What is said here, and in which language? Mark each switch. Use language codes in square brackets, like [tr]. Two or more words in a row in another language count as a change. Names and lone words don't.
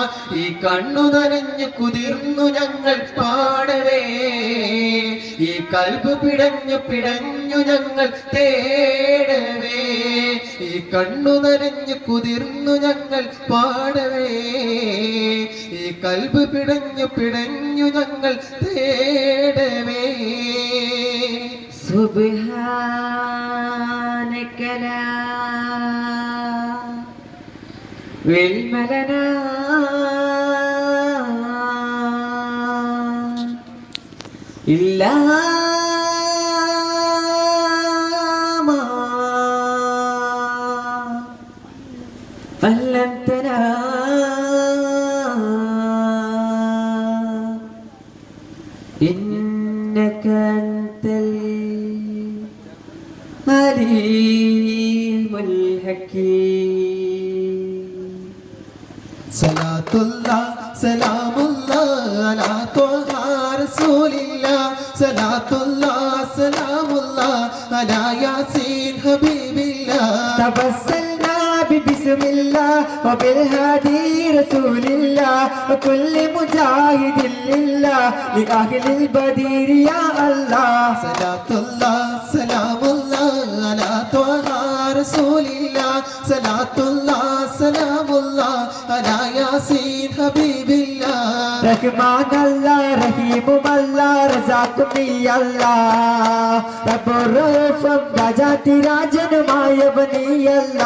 [ml] ഈ കണ്ണു നനഞ്ഞു കുതിർന്നു ഞങ്ങൾ പാടവേ, ഈ കൽബ് പിടഞ്ഞു പിടഞ്ഞു ഞങ്ങൾ തേടവേ, ഈ കണ്ണു നനഞ്ഞു കുതിർന്നു ഞങ്ങൾ പാടവേ, ഈ കൽബ് പിടഞ്ഞു പിടഞ്ഞു ഞങ്ങൾ തേടവേ. [ar] سبحانك لا علم لنا إلا ما علمتنا إنك أنت العليم الحكيم. صلاة الله سلام الله على طه رسول الله، صلاة الله سلام الله على ياسين حبيب الله. تبسلنا ببسم الله وبالهادي رسول الله وكل مجاهد لله لأهل البدير يا الله. صلاة الله سلام الله على طه رسول الله، صلاة الله سلام الله على ياسين حبيب الله. [ml] റഹ്മാൻ അല്ലാ റഹീമും അല്ലാ റസാഖും നീ അല്ലാ, റബ്ബുറൂഫും രാജാതിരാജനുമായവൻ നീ അല്ലാ.